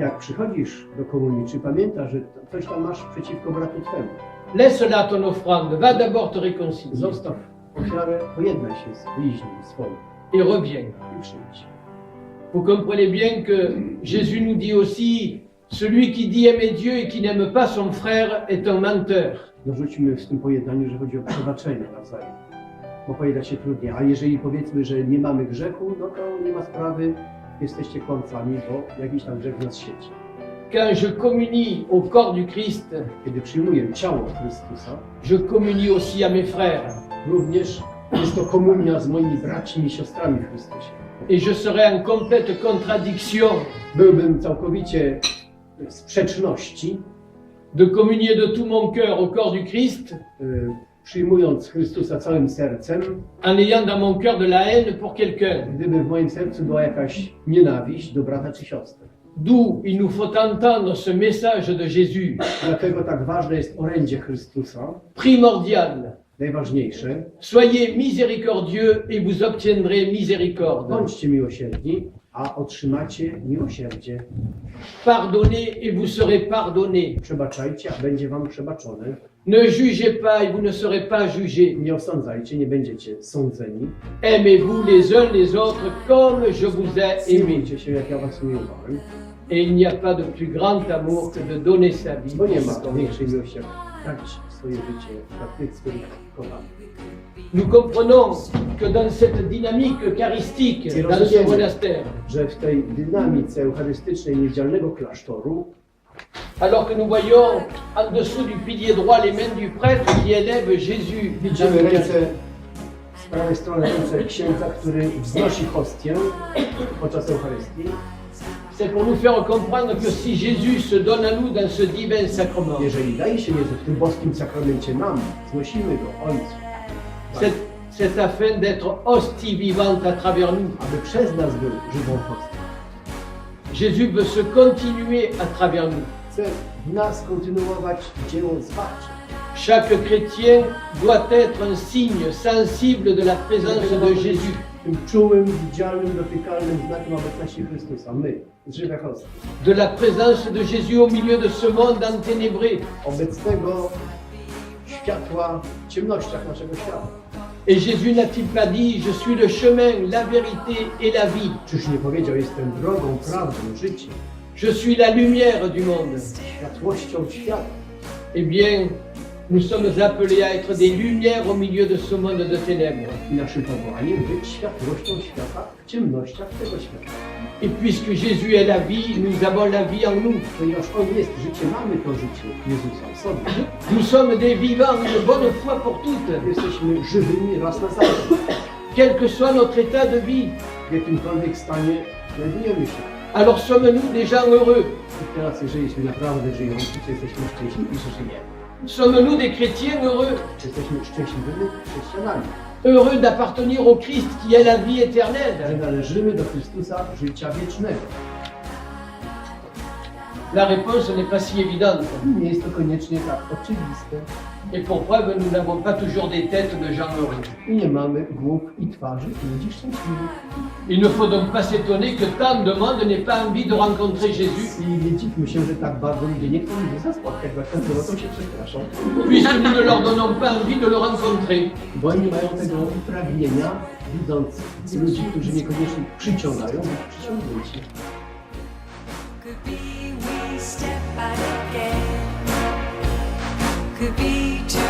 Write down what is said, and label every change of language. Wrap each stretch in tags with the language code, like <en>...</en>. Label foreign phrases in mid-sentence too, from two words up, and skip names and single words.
<pl>jak przychodzisz do komunii, czy pamiętasz, że coś tam masz przeciwko bratu Twemu?</pl> <fr>laisse là ton offrande, va d'abord te réconcilier</fr> <pl>Zostaw ofiarę, pojednaj się z bliźnim swoim</pl> <fr>et reviens.</fr> <pl>i przyjdź.</pl> <fr>Vous comprenez bien que Jésus nous dit aussi, celui qui dit aimer Dieu et qui n'aime pas son frère est un menteur.</fr> <pl>Dorzućmy w tym pojednaniu, że chodzi o przebaczenie nawzajem. Bo pojednać się trudniej, a jeżeli powiedzmy, że nie mamy grzechu, no to nie ma sprawy, jesteście kłamcami, bo jakiś tam grzech w nas siedzi.</pl> <fr>Quand je communie au corps du Christ,</fr> <pl>Kiedy przyjmuję ciało Chrystusa,</pl> <fr>je communie aussi à mes frères.</fr> <pl>również jest to komunia z moimi braćmi i siostrami w Chrystusie.</pl> <fr>Et je serai en complète contradiction</fr> <pl>Byłbym całkowicie w sprzeczności,</pl> <fr>de communier de tout mon cœur au corps du Christ,</fr> <pl>przyjmując Chrystusa całym sercem,</pl> <fr>en ayant dans mon cœur de la haine pour quelqu'un.</fr> <pl>gdyby w moim sercu była jakaś nienawiść do brata czy siostry.</pl> <fr>D'où il nous faut entendre ce message de Jésus,</fr> <pl>Dlatego tak ważne jest orędzie Chrystusa,</pl> <fr>primordial.</fr> <pl>najważniejsze.</pl> <fr>Soyez miséricordieux et vous obtiendrez miséricorde.</fr> <pl>Bądźcie miłosierni, a otrzymacie miłosierdzie.</pl> <fr>Pardonnez et vous serez pardonnés.</fr> <pl>Przebaczajcie, a będzie wam przebaczone.</pl> <fr>Ne jugez pas et vous ne serez pas jugés.</fr> <pl>Nie osądzajcie, nie będziecie sądzeni.</pl> <fr>Aimez-vous les uns les autres comme je vous ai aimé.</fr> <pl>Miłujcie się, jak ja was umiłowałem.</pl> <fr>Et il n'y a pas de plus grand amour que de donner sa vie.</fr> <pl>Bo nie ma większej miłości, jak dać swoje życie dla tych, których kochamy.</pl> <fr>Nous comprenons que dans cette dynamique eucharistique, dans ce monastère,</fr> <pl>Że w tej dynamice eucharystycznej niewidzialnego klasztoru,</pl> <fr>alors que nous voyons en dessous du pilier droit les mains du prêtre qui élève Jésus,</fr> <pl>widzimy ręce z prawej strony ręce księdza, który wznosi hostię podczas Eucharystii.</pl> <fr>c'est pour nous faire comprendre que si Jésus se donne à nous dans ce divin sacrement,</fr> <pl>Jeżeli daje się Jezus w tym boskim sakramencie nam, znosimy go Ojcu,</pl> <fr>c'est afin d'être hostie vivante à travers nous.</fr> <pl>aby przez nas był żywą hostią.</pl> <fr>Jésus veut se continuer à travers nous.</fr> <pl>Chce w nas kontynuować dzieło zbawienia.</pl> <fr>Chaque chrétien doit être un signe sensible de la présence de Jésus.</fr> <pl>Tym czułym, widzialnym, dotykalnym znakiem obecności Chrystusa. My, żywe hostie.</pl> <fr>De la présence de Jésus au milieu de ce monde enténébré.</fr> <pl>Obecnego światła w ciemnościach naszego świata.</pl> <fr>Et Jésus n'a-t-il pas dit, je suis le chemin, la vérité et la vie.</fr> <pl>Czyż nie powiedział, jestem drogą, prawdą, życiem.</pl> <fr>Je suis la lumière du monde.</fr> <pl>światłością świata.</pl> <fr>Eh bien, nous sommes appelés à être des lumières au milieu de ce monde de ténèbres.</fr> <pl>I naszym powołaniem być światłością świata w ciemnościach tego świata.</pl> <fr>Et puisque Jésus est la vie, nous avons la vie en nous.</fr> <pl>Ponieważ On jest życie, mamy to życie Jezusa w sobie.</pl> <fr>Nous sommes des vivants, une bonne fois pour toutes.</fr> <pl>Jesteśmy żywymi raz na zawsze.</pl> <fr>Quel que soit notre état de vie,</fr> <pl>W jakimkolwiek stanie znajdujemy się.</pl> <fr>alors sommes-nous des gens heureux?</fr> <pl>I teraz, jeżeli naprawdę żyjący, czy jesteśmy szczęśliwi, czy żyjemy?</pl> <fr>Sommes-nous des chrétiens heureux?</fr> <pl>Czy jesteśmy szczęśliwymi chrześcijanami?</pl> <fr>Heureux d'appartenir au Christ qui est la vie</fr> <pl>Że</pl> <fr>éternelle?</fr> <pl>należymy do Chrystusa życia wiecznego.</pl> <fr>La réponse n'est pas si évidente.</fr> <pl>Nie jest to koniecznie tak oczywiste.</pl> <fr>Et pour preuve, nous n'avons pas toujours des têtes de gens heureux.</fr> <pl>I nie mamy głów i twarzy ludzi szczęśliwych.</pl> <fr>Il ne faut donc pas s'étonner que tant de monde n'ait pas envie de rencontrer Jésus,</fr> <pl>I nie dziwmy się, że tak bardzo ludzie nie chcą Jezusa spotkać, bo jak ten to się przestraszą.</pl> <fr>puisque nous ne leur donnons pas envie de le rencontrer.</fr> <pl>Bo oni nie mają tego pragnienia, widząc ludzi, którzy niekoniecznie przyciągają, być przyciągnięci.</pl> <en>Could be we step out again. Could be</en>